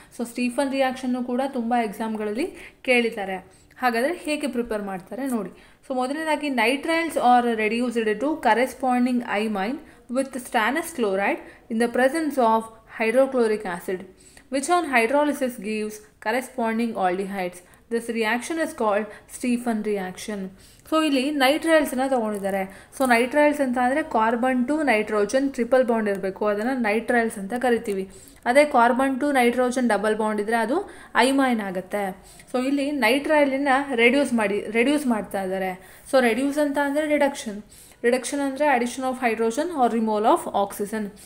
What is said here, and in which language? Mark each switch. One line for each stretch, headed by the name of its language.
Kannada: So Stephen reaction ಕೂಡ ತುಂಬ ಎಕ್ಸಾಮ್ಗಳಲ್ಲಿ ಕೇಳಿದ್ದಾರೆ. ಹಾಗಾದರೆ ಹೇಗೆ ಪ್ರಿಪೇರ್ ಮಾಡ್ತಾರೆ ನೋಡಿ. ಸೊ ಮೊದಲನೇದಾಗಿ
English: Nitriles are reduced to corresponding imine with stannous chloride in the presence of hydrochloric acid which on hydrolysis gives corresponding aldehydes. This reaction is called Stephan reaction.
Kannada: So ಇಲ್ಲಿ ನೈಟ್ರೈಲ್ಸನ್ನ ತೊಗೊಂಡಿದ್ದಾರೆ. So ನೈಟ್ರೈಲ್ಸ್ ಅಂತ ಅಂದರೆ carbon to nitrogen triple bond ಇರಬೇಕು, ಅದನ್ನು ನೈಟ್ರೈಲ್ಸ್ ಅಂತ ಕರಿತೀವಿ. ಅದೇ carbon to nitrogen double bond ಇದ್ದರೆ ಅದು ಐಮೈನ್ ಆಗುತ್ತೆ. ಸೊ ಇಲ್ಲಿ ನೈಟ್ರೈಲನ್ನು ರೆಡ್ಯೂಸ್ ಮಾಡ್ತಾ ಇದ್ದಾರೆ.
English: So reduce ಅಂತ ಅಂದರೆ reduction ಅಂದರೆ addition of hydrogen or removal of oxygen.